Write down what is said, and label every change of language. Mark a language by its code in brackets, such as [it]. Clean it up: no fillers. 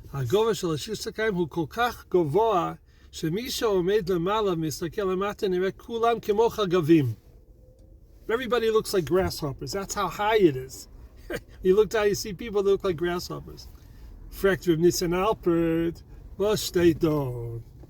[he] הגובה של השליש הקיים הוא כל כך גבוה, שמי שעומד למעלה מסתכל למטה נראה כולם כמו חגבים. [en] Everybody looks like grasshoppers. That's how high it is. You look down, you see people that look like grasshoppers. [yi] Fragt Reb Nissen Alpert, was steht dort?